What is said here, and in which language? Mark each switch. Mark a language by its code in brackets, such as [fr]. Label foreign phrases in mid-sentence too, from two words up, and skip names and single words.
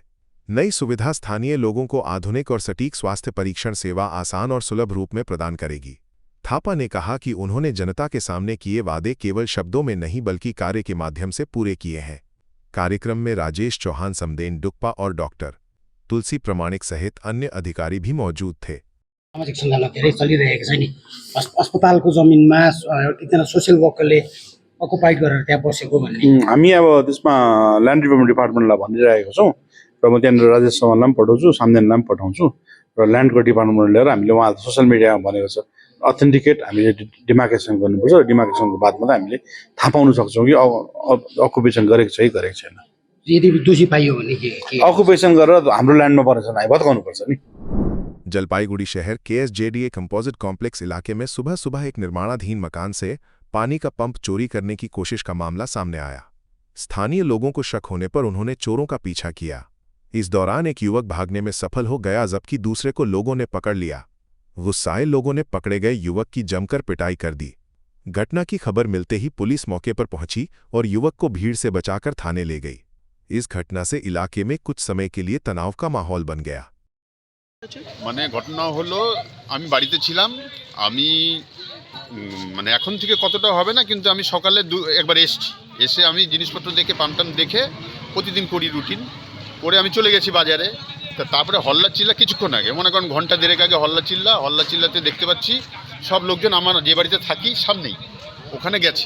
[hi] नई सुविधा स्थानीय लोगों को आधुनिक और सटीक स्वास्थ्य परीक्षण सेवा आसान और सुलभ रूप में प्रदान करेगी. थापा ने कहा कि उन्होंने जनता के सामने किए वादे केवल शब्दों में नहीं बल्कि कार्य के माध्यम से पूरे किए हैं. कार्यक्रम में राजेश चौहान, समदेन डुक्पा और डॉक्टर तुलसी प्रमाणिक सहित अन्य अधिकारी भी मौजूद थे. [ne] सामाजिक सञ्जालमा धेरै चलिरहेको छ नि. अस्पतालको जमिनमा एकजना [en] social workerले occupied [ne] गरेर त्यहाँ बसेको भन्ने हामी अब त्यसमा [en] land development departmentलाई [ne] भनिरहेको छौँ र म त्यहाँनिर राजेश चौहानलाई पनि पठाउँछु, सामदेनलाई पनि पठाउँछु र ल्यान्डको डिपार्टमेन्ट लिएर हामीले उहाँलाई [en] social mediaमा [ne] भनेको छ अथेन्टिकेट हामीले डिमार्केसन गर्नुपर्छ. डिमार्केसनको बादमा त हामीले थाहा पाउन सक्छौँ कि अकुपेसन गरेको छ कि गरेको छैन. यदि दोषी पाइयो भने के अकुपेसन गरेर हाम्रो ल्यान्डमा परेछ भने भत्काउनुपर्छ नि. [hi] जलपाईगुड़ी शहर KSJDA कंपोजिट कॉम्प्लेक्स इलाके में सुबह सुबह एक निर्माणाधीन मकान से पानी का पंप चोरी करने की कोशिश का मामला सामने आया. स्थानीय लोगों को शक होने पर उन्होंने चोरों का पीछा किया. इस दौरान एक युवक भागने में सफल हो गया, जबकि दूसरे को लोगों ने पकड़ लिया. गुस्साए लोगों ने पकड़े गए युवक की जमकर पिटाई कर दी. घटना की खबर मिलते ही पुलिस मौके पर पहुंची और युवक को भीड़ से बचाकर थाने ले गई. इस घटना से इलाके में कुछ समय के लिए तनाव का माहौल बन गया. [bn] মানে ঘটনা হলো আমি বাড়িতে ছিলাম, আমি মানে এখন থেকে কতটা হবে না, কিন্তু আমি সকালে একবার এসে আমি জিনিসপত্র দেখে পাম্পটাম দেখে প্রতিদিন করি রুটিন করে আমি চলে গেছি বাজারে. তারপরে হল্লা চিল্লা কিছুক্ষণ আগে, মনে করেন ঘন্টা দেড়েক আগে হল্লা চিল্লাতে দেখতে পাচ্ছি সব লোকজন আমার যে বাড়িতে থাকি সামনেই ওখানে গেছে.